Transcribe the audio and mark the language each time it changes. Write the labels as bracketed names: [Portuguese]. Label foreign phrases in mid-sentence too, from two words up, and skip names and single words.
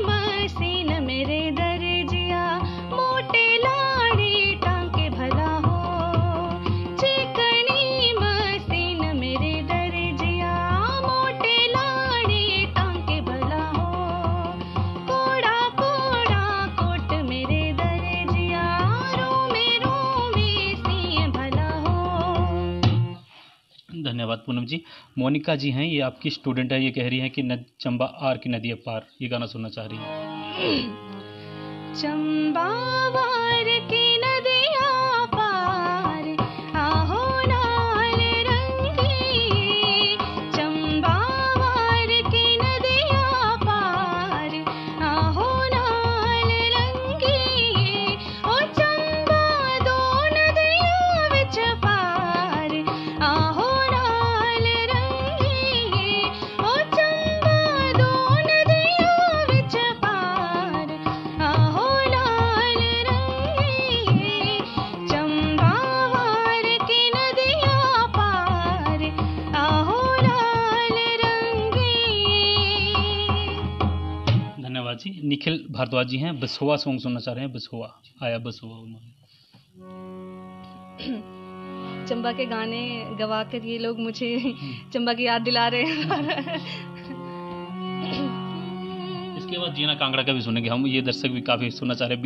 [Chambeali] मसीन मेरे दर्जिया, मोटे लाड़ी टांके भला हो, चिकनी मसीन मेरे दर्जिया, मोटे लाड़ी टांके भला हो, कोड़ा कोड़ा कोट मेरे दर्जिया, रोवे रोवे से भला हो। [Hindi] धन्यवाद पूनम जी। मोनिका जी हैं, ये आपकी स्टूडेंट है, ये कह रही हैं कि चंबा आर की नदी पार, ये गाना सुनना चाह रही हैं। [Chambeali] चंबावार की नदियाँ पार, आहो लाल रंगी, चंबावार की नदियाँ पार, आहो लाल रंगी, ओ चंबा दो नदियाँ विच पार, आहो लाल रंगी, ओ चंबा दो नदियाँ विच पार, आहो लाल रंगी, चंबावार की नदियाँ पार, आहो लाल रंगी। [Hindi] धन्यवाद जी। निखिल भारद्वाज जी हैं, बसोआ सॉन्ग सुनना चाह रहे हैं। बसोआ आया बसोआ उन्होंने। चंबा के गाने गवा कर ये लोग मुझे चंबा की याद दिला रहे हैं। इसके बाद जीना कांगड़ा का भी सुनेंगे हम, ये दर्शक भी काफ़ी सुनना चाह रहे हैं।